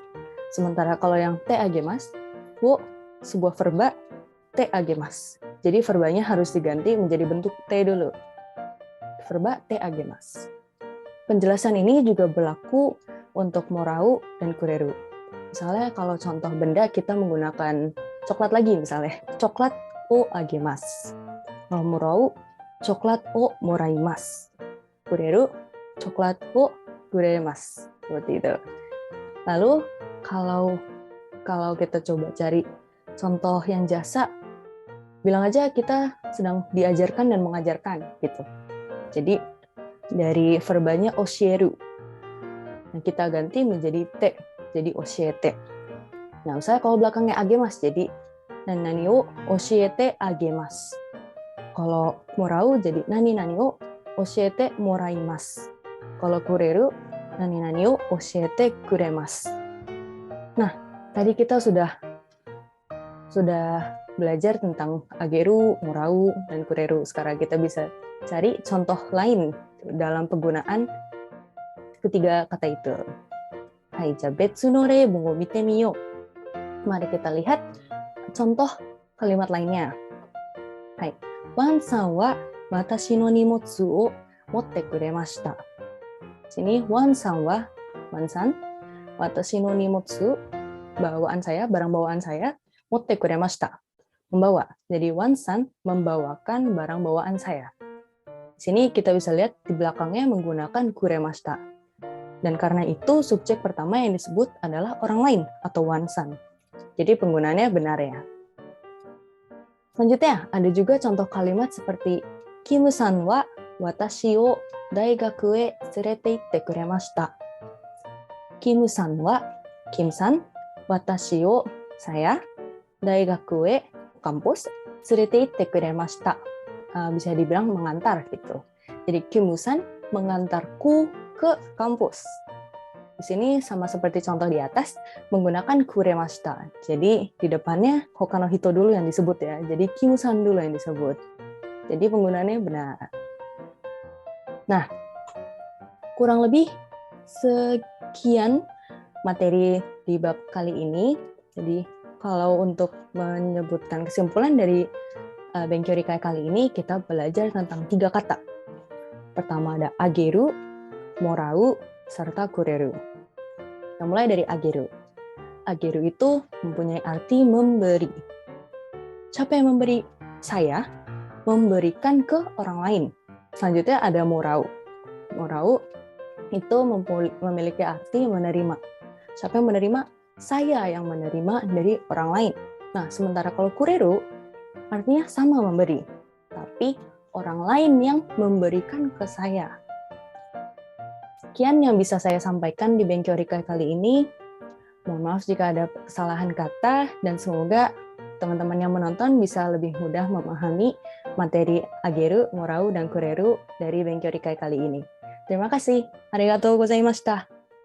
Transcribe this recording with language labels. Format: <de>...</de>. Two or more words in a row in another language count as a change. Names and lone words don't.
<id>Sementara kalau yang</id> <ja>てあげます,</ja> <id>wo sebuah verba</id> <ja>てあげます.</ja> <id>Jadi verbanya harus diganti menjadi bentuk te dulu. Verba</id> <ja>てあげます.</ja> <id>Penjelasan ini juga berlaku untuk morau dan kureru. Misalnya kalau contoh benda kita menggunakan coklat lagi misalnya. Coklat</id> <ja>をあげます.</ja> <id>Kalau morau, coklat</id> <ja>をもらいます.</ja> <id>Kureru, coklat</id> <ja>をくれます.</ja> <id>Seperti itu. Lalu kalau kita coba cari contoh yang jasa, bilang aja kita sedang diajarkan dan mengajarkan gitu. Jadi dari verbanya oshieru, nah kita ganti menjadi te, jadi oshiete. Nah, misalnya kalau belakangnya agemasu jadi</id> <ja>何を教えてあげます.</ja> <id>Kalau morau jadi</id> <ja>何を教えてもらいます.</ja> <id>Kalau kureru</id> <ja>何を教えてくれます.</ja> <id>Nah, tadi kita sudah belajar tentang ageru, morau, dan kureru. Sekarang kita bisa cari contoh lain dalam penggunaan ketiga kata itu.</id> <ja>はい、じゃ別の例文を見てみよう.</ja> <id>Mari kita lihat contoh kalimat lainnya.</id> <ja>Hai, ワンさんは私の荷物を持ってくれました. Sini ワンさん私の荷物,</ja> <id>bawaan saya, barang bawaan saya,</id> <ja>持ってくれました,</ja> <id>membawa. Jadi Wan-san membawakan barang bawaan saya. Di sini kita bisa lihat di belakangnya menggunakan kuremashita. Dan karena itu subjek pertama yang disebut adalah orang lain atau Wan-san. Jadi penggunaannya benar ya. Selanjutnya ada juga contoh kalimat seperti</id> <ja>キムさんは私を大学へ連れて行ってくれました. キムさんは, キムさん、私を, saya, 大学へ, kampus, 連れて行ってくれました.</ja> <id>Bisa dibilang mengantar gitu. Jadi Kim-san mengantarku ke kampus. Di sini sama seperti contoh di atas, menggunakan kuremashita. Jadi di depannya</id> <ja>他の人</ja> <id>dulu yang disebut ya. Jadi Kim-san dulu yang disebut. Jadi penggunaannya benar. Nah, kurang lebih sekian materi di bab kali ini. Jadi kalau untuk menyebutkan kesimpulan dari Benkyou Rikai kali ini, kita belajar tentang 3 kata. Pertama ada ageru, morau, serta kureru. Kita mulai dari ageru. Ageru itu mempunyai arti memberi. Siapa yang memberi? Saya memberikan ke orang lain. Selanjutnya ada morau. Morau itu memiliki arti menerima. Siapa yang menerima? Saya yang menerima dari orang lain. Nah, sementara kalau kureru, artinya sama memberi. Tapi orang lain yang memberikan ke saya. Sekian yang bisa saya sampaikan di Benkyou Rikai kali ini. Mohon maaf jika ada kesalahan kata, dan semoga teman-teman yang menonton bisa lebih mudah memahami materi ageru, morau, dan kureru dari Benkyou Rikai kali ini. Terima kasih.</id> <ja>ありがとうございました.</ja>